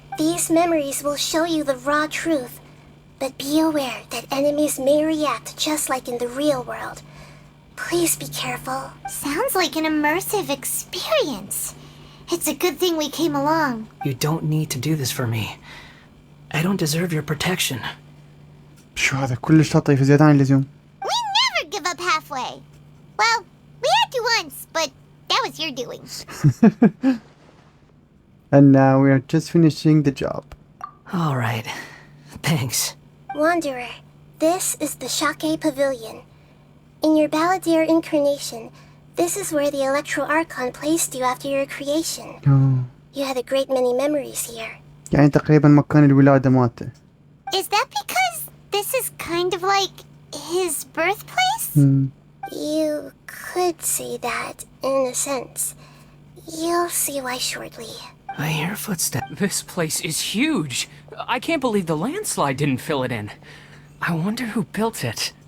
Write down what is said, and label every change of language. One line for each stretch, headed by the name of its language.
English: These memories will show you the raw truth, but be aware that enemies may react just like in the real world. Please be careful. Sounds like an immersive experience. It's a good thing we came along. You don't need to do this for me. I don't deserve your protection.
Arabic: شو هذا كلش لطيف زيادة عن اللزوم.
English: We never give up halfway. Well, we had to once, but that was your doing. And now we are just finishing the job. All right. Thanks. Wanderer, this is the Shake Pavilion. In your Baldeir incarnation, this is where the Electro Archon placed you after your creation. You had a great many memories here.
Arabic: يعني تقريبا مكان الولادة مالته.
English: Is that because this is kind of like his birthplace? You could say that, in a sense. You'll see why shortly. I hear footsteps. This place is huge. I can't believe the landslide didn't fill it in. I wonder who built it.